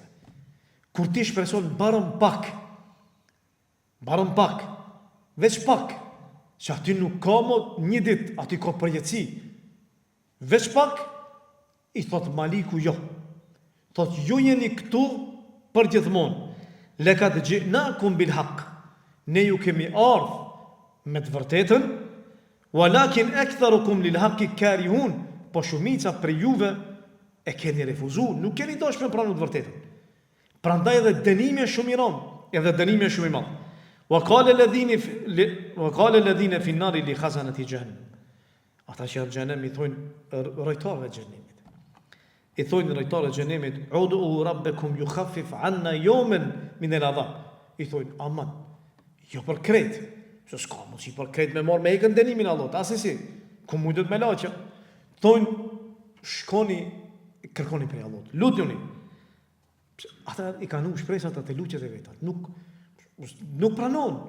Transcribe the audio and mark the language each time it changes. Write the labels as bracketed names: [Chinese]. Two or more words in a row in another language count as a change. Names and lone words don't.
[Albanian] Kur ti shpreson barëm pak, veç pak, që aty nuk ka më një ditë, aty ka përjetësi. Veç pak, i thot Maliku jo. Thot ju jeni këtu për gjithmonë. [Arabic] لقد جئناكم بالحق. [Albanian] Ne ju kemi ardhë me të vërtetën, [Arabic] ولكن أكثركم للحق كارهون, [Albanian] po shumica për juve e keni refuzuar, nuk keni dashur me pranu të vërtetën. Prandaj edhe dënimi është shumë i rëndë, edhe dënimi është shumë i madh. [Arabic] وقال الذين في النار لخزنة جهنم. [Albanian] Ata që në xhenem i thonë rrojtarëve të xhenemit. I thonë rrojtarëve të xhenemit, [Arabic] "ادعوا ربكم يخفف عنا يوما من العذاب." [Albanian] I thonë, "Aman, jo për krejt, se s'ka mund si për krejt me marrë me ikën dënimin Allahut, asesi, ku mundet me laqë." Thonë, "Shkoni, kërkoni prej Allahut, lutuni." Ata i kanë shpresat atë lutjet e veta, nuk pranon.